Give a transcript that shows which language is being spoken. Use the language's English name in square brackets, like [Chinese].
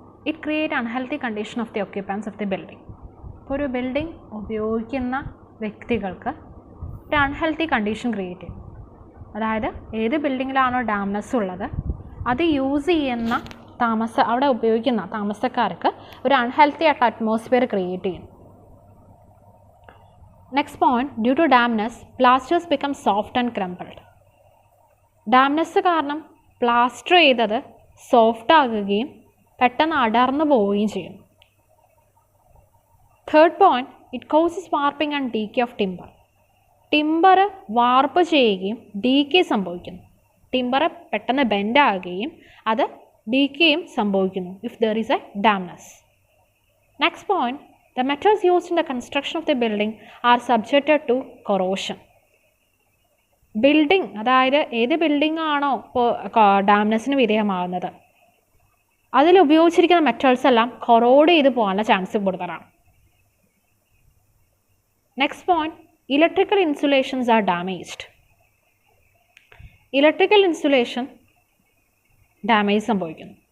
[English] It create unhealthy condition of the occupants of the building. [Malayalam] ഇപ്പോൾ ഒരു building ഉപയോഗിക്കുന്ന വ്യക്തികൾക്ക് ഒരു അൺഹെൽത്തി കണ്ടീഷൻ ക്രിയേറ്റ് ചെയ്യും. അതായത് ഏത് ബിൽഡിങ്ങിലാണോ ഡാംനെസ് ഉള്ളത് അത് യൂസ് ചെയ്യുന്ന അവിടെ ഉപയോഗിക്കുന്ന താമസക്കാർക്ക് ഒരു അൺഹെൽത്തി ആയിട്ട് അറ്റ്മോസ്ഫിയർ ക്രിയേറ്റ് ചെയ്യും. [English] Next point, due to dampness, plasters become soft and crumpled. [Malayalam] Dampness കാരണം പ്ലാസ്റ്റർ ചെയ്തത് സോഫ്റ്റ് ആകുകയും പെട്ടെന്ന് അടർന്നു പോവുകയും ചെയ്യും. [English] Third point, it causes warping and decay of timber. [Malayalam] Timber വാർപ്പ് ചെയ്യുകയും ഡീകേ സംഭവിക്കുന്നു. ടിമ്പർ പെട്ടെന്ന് ബെൻഡ് ആകുകയും അത് ഡീക്കേയും സംഭവിക്കുന്നു [English] If there is a dampness. Next point, the metals used in the construction of the building are subjected to corrosion. [Malayalam] Building, അതായത് ഏത് building ആണോ ഇപ്പോൾ ഡാംനെസ്സിന് വിധേയമാകുന്നത് അതിൽ ഉപയോഗിച്ചിരിക്കുന്ന മെറ്റൽസ് എല്ലാം കൊറോഡ് ചെയ്ത് പോകാനുള്ള ചാൻസ് കൂടുതലാണ്. [English] Next point, electrical insulations are damaged. [Malayalam] Electrical insulation damage സംഭവിക്കുന്നു.